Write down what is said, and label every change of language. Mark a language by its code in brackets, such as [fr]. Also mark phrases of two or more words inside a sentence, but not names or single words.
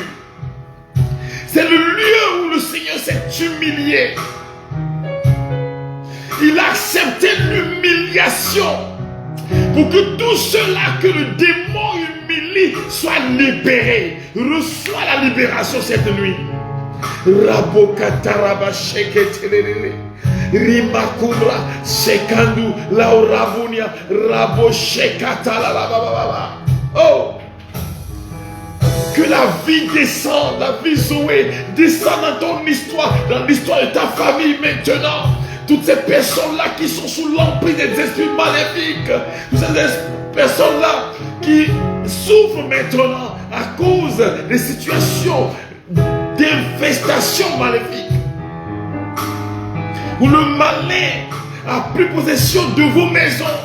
[fr] C'est le lieu où le Seigneur s'est humilié. Il a accepté l'humiliation pour que tous ceux-là que le démon humilie soient libérés. Reçois la libération cette nuit. Rabo kataraba sheketelele rimakura sekandu laurabunia rabo shekatala la baba. Oh, que la vie descende, la vie Zoé descende dans ton histoire, dans l'histoire de ta famille maintenant. Toutes ces personnes-là qui sont sous l'emprise des esprits maléfiques, toutes ces personnes-là qui souffrent maintenant à cause des situations d'infestation maléfique, où le malin a pris possession de vos maisons.